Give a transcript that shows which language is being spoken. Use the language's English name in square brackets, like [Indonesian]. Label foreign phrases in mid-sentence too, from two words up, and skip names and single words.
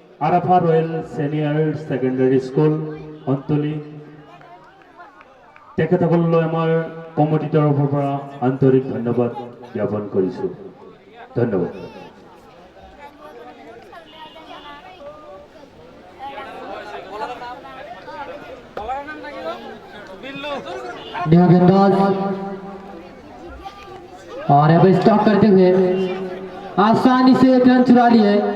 [Assamese] আৰাফা ৰয়েল ছিনিয়ৰ ছেকেণ্ডাৰী স্কুল অন্তলি তেখেতসকললৈ আমাৰ কমিটিৰ তৰফৰ পৰা আন্তৰিক ধন্যবাদ জ্ঞাপন কৰিছোঁ। ধন্যবাদ। [Hindi] न्यू गेंदबाज और अब स्टॉप करते हुए आसानी से एक रन चुरा लिए।